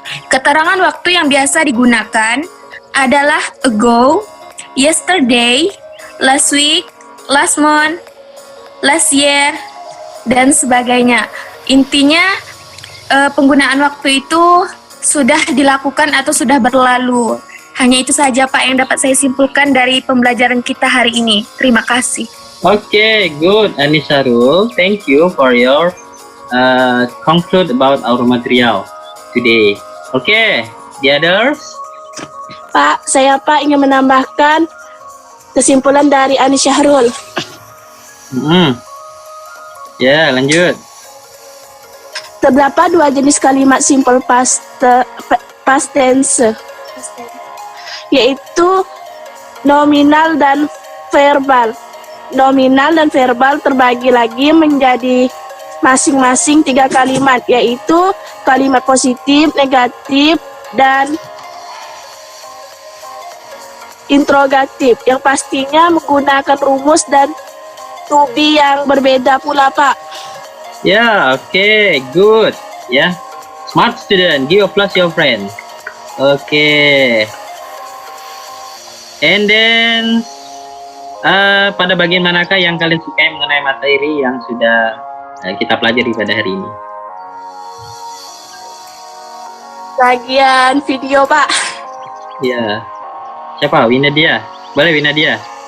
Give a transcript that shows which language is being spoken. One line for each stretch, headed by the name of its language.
Indonesian: Keterangan waktu yang biasa digunakan adalah ago, yesterday, last week, last month, last year, dan sebagainya. Intinya penggunaan waktu itu sudah dilakukan atau sudah berlalu. Hanya itu saja, Pak, yang dapat saya simpulkan dari pembelajaran kita hari ini. Terima kasih.
English: Okay, good, Anisarul. Thank you for your conclude about our material today. Okay, the others?
Indonesian: Pak, saya ingin menambahkan kesimpulan dari Ani Syahrul. Ya, lanjut. Terdapat dua jenis kalimat simple past tense, yaitu nominal dan verbal. Nominal dan verbal terbagi lagi menjadi masing-masing 3 kalimat, yaitu kalimat positif, negatif, dan interrogatif, yang pastinya menggunakan rumus dan to be yang berbeda pula, Pak.
English: Yeah, okay, good. Yeah, smart student, give applause your friend. Okay. And then,
Indonesian: pada bagian manakah yang kalian sukai mengenai materi yang sudah kita pelajari pada hari ini? Bagian video, Pak. Ya. Siapa? Winadia. Boleh Winadia?